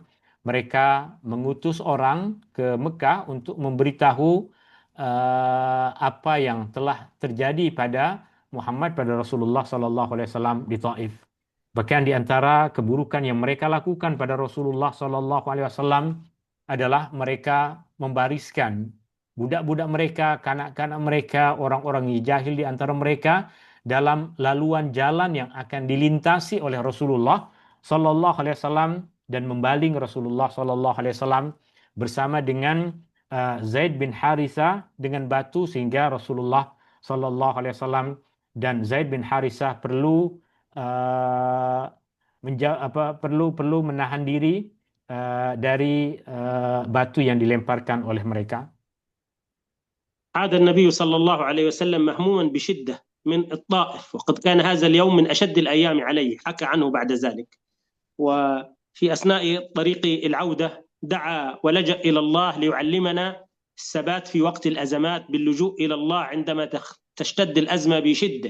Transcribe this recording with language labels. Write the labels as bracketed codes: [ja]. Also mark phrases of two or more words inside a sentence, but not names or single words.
[ms] Mereka mengutus orang ke Mekah untuk memberitahu apa yang telah terjadi pada Muhammad, pada Rasulullah SAW di Taif. Bahkan di antara keburukan yang mereka lakukan pada Rasulullah SAW adalah mereka membariskan budak-budak mereka, kanak-kanak mereka, orang-orang jahil di antara mereka dalam laluan jalan yang akan dilintasi oleh Rasulullah [ar] صلى الله عليه وسلم, [ms] dan membaling Rasulullah [ar] صلى الله عليه وسلم [ms] bersama dengan Zaid bin Harithah dengan batu, sehingga Rasulullah [ar] صلى الله عليه وسلم [ms] dan Zaid bin Harithah perlu perlu menahan diri dari batu yang dilemparkan oleh mereka. [ar] عاد النبي صلى الله عليه وسلم مهموما بشدة من الطائف، وقد كان هذا اليوم من أشد الأيام عليه، حكى عنه بعد ذلك. وفي أثناء طريق العودة دعا ولجأ إلى الله ليعلمنا الثبات في وقت الأزمات باللجوء إلى الله عندما تشتد الأزمة بشدة.